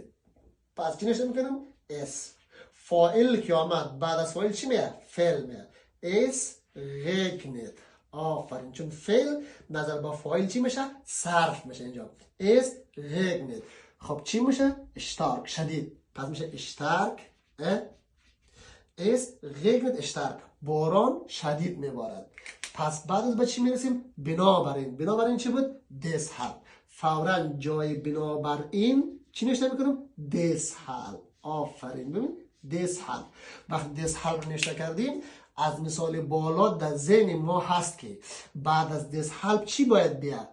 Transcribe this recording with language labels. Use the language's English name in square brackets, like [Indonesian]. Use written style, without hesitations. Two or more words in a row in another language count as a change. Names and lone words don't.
[Persian] پس چی نشه میکنم؟ اس. فاعل که آمد بعد از فاعل چی میاد؟ فعل میاد. [German] Es regnet. [Persian] آفرین. چون فعل نظر با فاعل چی میشه؟ صرف میشه اینجا. [German] Es regnet. [Persian] خب چی میشه؟ stark. شدید. پس میشه [German] stark. Es regnet stark. [Persian] باران شدید میبارد. پس بعد از به چی میرسیم؟ بنابراین چی بود؟ deshalb. فوراً جای بنابراین چی نوشته میکنم؟ deshalb. آفرین. ببین deshalb. وقتی deshalb رو نوشته کردیم از مثال بالا در ذهن ما هست که بعد از deshalb چی باید بیاد؟